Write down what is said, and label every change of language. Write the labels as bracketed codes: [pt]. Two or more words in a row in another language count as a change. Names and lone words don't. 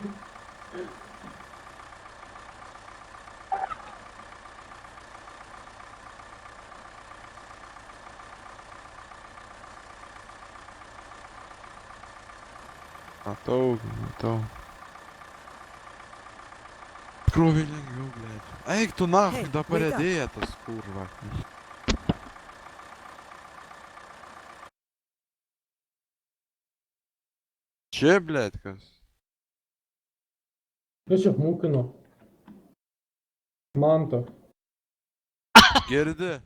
[lt] Matau. Krovė lengviau, blėt. Eik tu nahui, [en] Hey, da wake up. [lt] paredėja tas kurva. Čia, blėt, kas? Kas čia mūkino? Manto. Girdi?